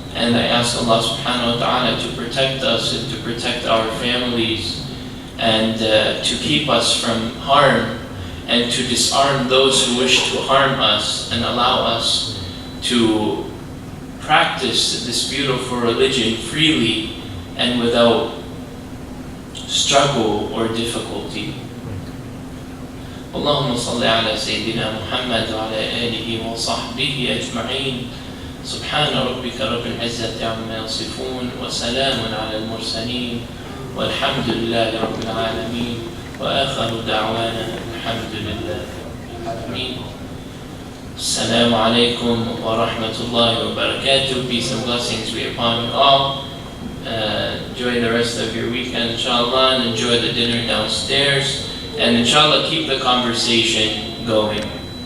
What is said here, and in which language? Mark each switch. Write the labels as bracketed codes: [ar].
[en] And I ask Allah subhanahu wa ta'ala to protect us and to protect our families and to keep us from harm and to disarm those who wish to harm us and allow us to practice this beautiful religion freely and without struggle or difficulty. [ar] اللهم صل على سيدنا محمد وعلى آله وصحبه أجمعين. سبحان ربك رب العزة عما يصفون وسلام على المرسلين والحمد لله رب العالمين وآخر دعوانا الحمد لله رب العالمين. السلام عليكم ورحمة الله وبركاته. [en] Peace and blessings be upon you all. Enjoy the rest of your weekend, inshallah, and enjoy the dinner downstairs. And inshallah, keep the conversation going.